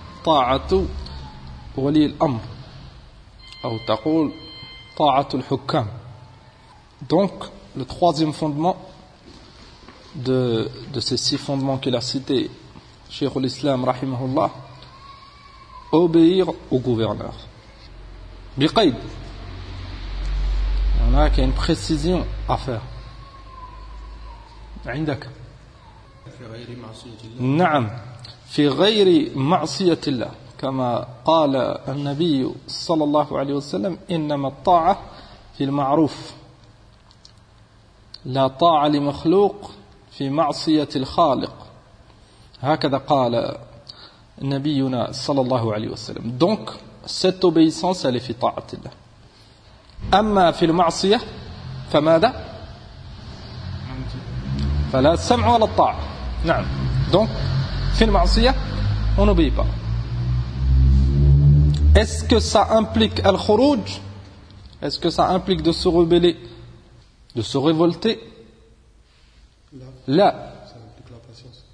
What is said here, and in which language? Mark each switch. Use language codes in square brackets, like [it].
[ar] Ta'atu ولي الأمر أو تقول طاعة الحكام. [fr] Donc le troisième fondement de ces six fondements qu'il a cité Cheikh al-Islam rahimahullah, obéir au gouverneur. Biqaid, il y en a qui a une précision à faire. [ar] عندك نعم في غير معصية الله كما قال النبي صلى الله عليه وسلم إنما الطاعة في المعروف لا طاعة لمخلوق في معصية الخالق هكذا قال نبينا صلى الله عليه وسلم. [fr] Donc cette obéissance elle est [ar] في طاعة الله. أما في المعصية فماذا؟ فلا سمع ولا الطاعة. نعم. [fr] Donc [ar] في المعصية [fr] on obéit pas. Est-ce que ça implique al-khuruj? Est-ce que ça implique de se rebeller, de se révolter? Là. Ça implique la patience.